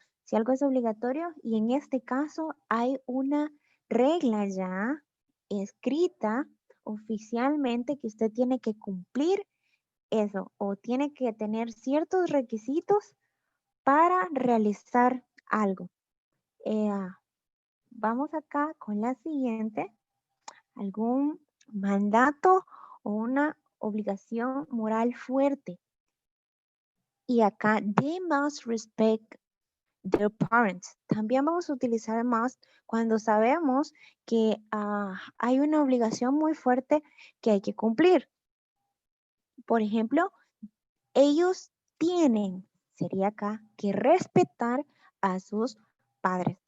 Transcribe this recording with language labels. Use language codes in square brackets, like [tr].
[es] Si algo es obligatorio y en este caso hay una regla ya escrita oficialmente que usted tiene que cumplir eso o tiene que tener ciertos requisitos para realizar algo. Vamos acá con la siguiente. Algún mandato o una obligación moral fuerte. Y acá, [en] they must respect their parents. [es] También vamos a utilizar must cuando sabemos que hay una obligación muy fuerte que hay que cumplir. Por ejemplo, ellos tienen, sería acá, que respetar a sus padres.